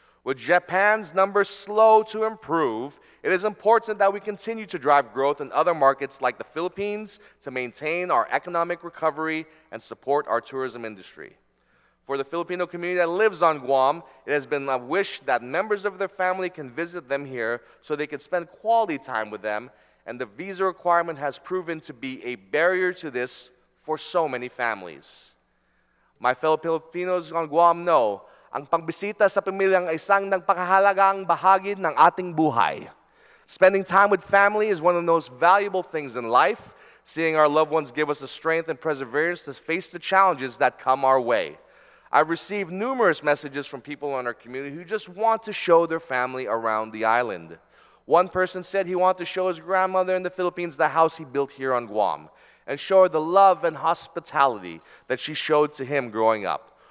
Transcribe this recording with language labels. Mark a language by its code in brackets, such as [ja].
[en] With Japan's numbers slow to improve, it is important that we continue to drive growth in other markets like the Philippines to maintain our economic recovery and support our tourism industry. For the Filipino community that lives on Guam, it has been a wish that members of their family can visit them here so they can spend quality time with them, and the visa requirement has proven to be a barrier to this for so many families. My fellow Filipinos on Guam know, [tl] ang pagbisita sa pamilyang isang nagpakahalagang bahagi ng ating buhay. [en] Spending time with family is one of the most valuable things in life. Seeing our loved ones give us the strength and perseverance to face the challenges that come our way. I've received numerous messages from people in our community who just want to show their family around the island. One person said he wanted to show his grandmother in the Philippines the house he built here on Guam and show her the love and hospitality that she showed to him growing up.